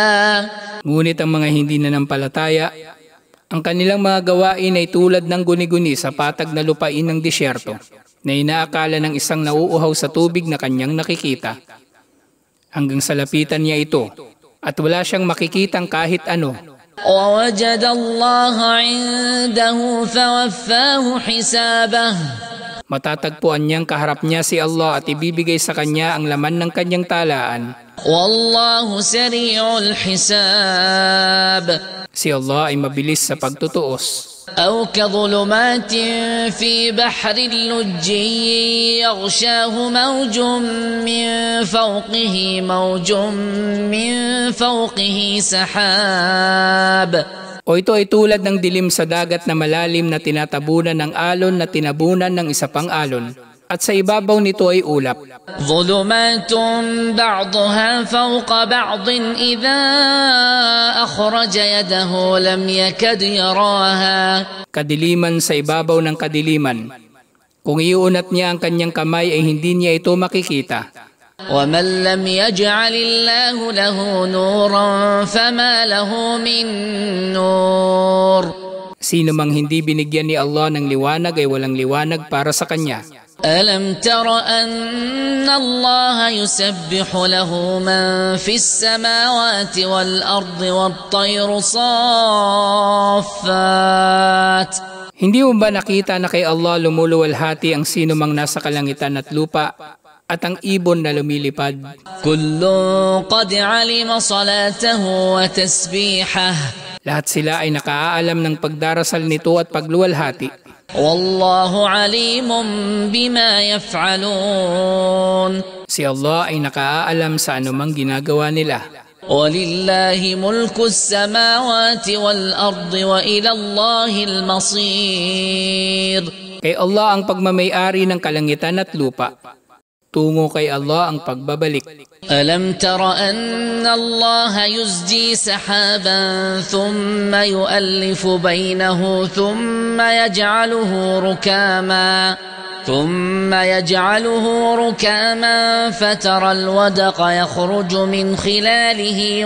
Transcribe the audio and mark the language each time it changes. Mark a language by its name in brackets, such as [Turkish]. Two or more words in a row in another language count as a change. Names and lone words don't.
[Filipino] Ngunit ang mga hindi nanampalataya, ang kanilang mga gawain ay tulad ng guni-guni sa patag na lupain ng disyerto na inaakala ng isang nauuhaw sa tubig na kanyang nakikita. Hanggang sa lapitan niya ito at wala siyang makikitang kahit ano. [Arabic] وَوَجَدَ اللَّهَ عِندَهُ فَوَفَّاهُ حِسَابَهُ. [Filipino] Matatagpuan niyang kaharap niya si Allah at ibibigay sa kanya ang laman ng kanyang talaan. [Arabic] وَاللَّهُ سَرِيعُ الْحِسَابِ. [Filipino] Si Allah ay mabilis sa pagtutuos. [Arabic] أو كظلمات في بحر اللجي يغشاه موج من فوقه سحاب. [Filipino] O ito ay tulad ng dilim sa dagat na malalim na tinatabunan ng alon na tinabunan ng isa pang alon at sa ibabaw nito ay ulap. [Arabic] ظلمات بعضها فوق بعض إذا أخرج يده لم يكد يراها. [Filipino] Kadiliman sa ibabaw ng kadiliman. Kung iuunat niya ang kanyang kamay ay hindi niya ito makikita. [Arabic] ومن لم يجعل الله له نورا فما له من نور. [Filipino] Sino mang hindi binigyan ni Allah ng liwanag ay walang liwanag para sa kanya. [Arabic] ألم تر أن الله يسبح له من في السماوات والأرض والطير صافات. [Filipino] Hindi mo ba nakita na kay Allah lumuluwalhati ang sino mang nasa kalangitan at lupa at ang ibon na lumilipad? [Arabic] كل قد علم صلاته وتسبيحه. [Filipino] Lahat sila ay nakaalam ng pagdarasal nito at pagluwalhati. [Arabic] والله عليم بما يفعلون. [Filipino] Si Allah ay nakaalam sa anumang ginagawa nila. [Arabic] ولله ملك السماوات والأرض وإلى الله المصير. [Filipino] Kay Allah ang pagmamay-ari ng kalangitan at lupa. Tungo kay Allah ang pagbabalik. [Arabic] ألم تر أن الله يزجي سحابا ثم يؤلف بينه ثم يجعله ركاما فترى الودق يخرج من خلاله